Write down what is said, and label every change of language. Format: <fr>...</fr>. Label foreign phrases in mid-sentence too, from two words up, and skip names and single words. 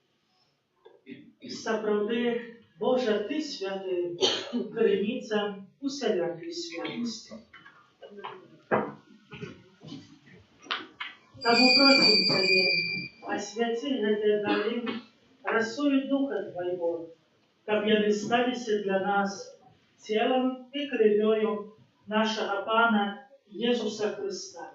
<be>Сапраўды, Боже, Ты святы,</be> <uk>криниця усялякої святості.</uk> <be>Тому просим Тебе, освяти гэтыя дары росою</be> <ru>Духа Твоего,</ru> <be>каб яны сталіся для нас</be> <ru>телом и кровью нашего Пана Иисуса Христа.</ru>